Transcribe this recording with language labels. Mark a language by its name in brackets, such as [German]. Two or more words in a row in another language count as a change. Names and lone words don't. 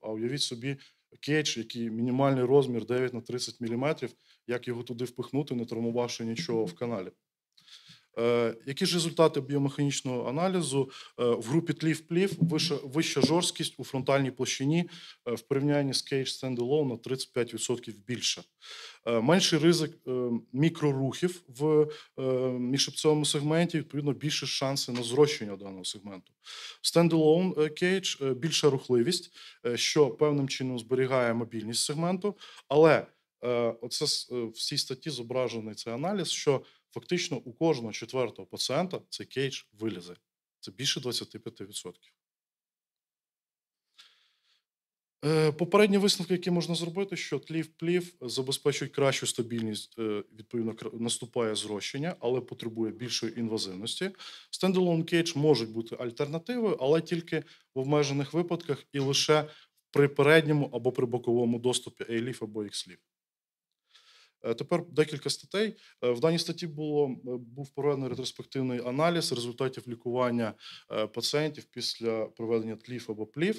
[Ukrainian] А уявіть собі кейдж, який мінімальний розмір 9 на 30 мм, як його туди впихнути, не травмувавши нічого в каналі. Які ж результати біомеханічного аналізу? В групі тліф-пліф вища жорсткість у фронтальній площині в порівнянні з кейдж stand-alone на 35% більше. Менший ризик мікрорухів в міжхребцевому сегменті, відповідно, більше шанси на зрощення даного сегменту. Stand-alone кейдж більша рухливість, що певним чином зберігає мобільність сегменту, але оце в цій статті зображений цей аналіз, що фактично у кожного 4-го пацієнта цей кейдж вилізе. Це більше 25%. Попередні висновки, які можна зробити, що тліф-пліф забезпечують кращу стабільність, відповідно наступає зрощення, але потребує більшої інвазивності. Stand-alone кейдж можуть бути альтернативою, але тільки в обмежених випадках і лише при передньому або при боковому доступі A-ліф або X-ліф. Тепер декілька статей. В даній статті був проведений ретроспективний аналіз результатів лікування пацієнтів після проведення тліф або пліф.